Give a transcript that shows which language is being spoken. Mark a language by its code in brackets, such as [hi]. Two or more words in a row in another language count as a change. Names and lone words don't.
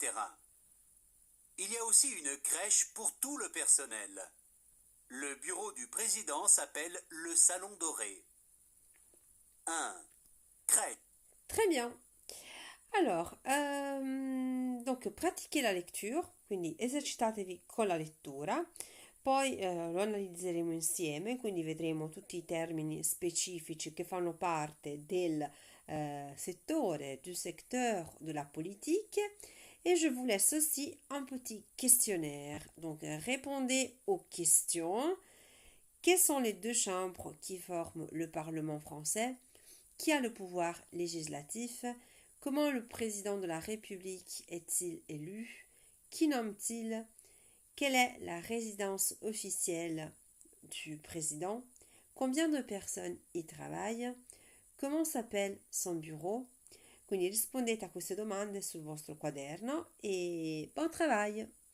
[fr] Il y a aussi une crèche pour tout le personnel. Le bureau du président s'appelle le Salon Doré. 1. Crèche. Très bien. Alors, donc pratiquez la lecture, [it] quindi esercitatevi con la lettura, poi lo analizzeremo insieme, quindi vedremo tutti i termini specifici che fanno parte del settore, [fr] du secteur de la politique. Et je vous laisse aussi un petit questionnaire. Donc, répondez aux questions. Quelles sont les deux chambres qui forment le Parlement français? Qui a le pouvoir législatif? Comment le président de la République est-il élu? Qui nomme-t-il? Quelle est la résidence officielle du président? Combien de personnes y travaillent? Comment s'appelle son bureau? [it] Quindi rispondete a queste domande sul vostro quaderno e buon travail!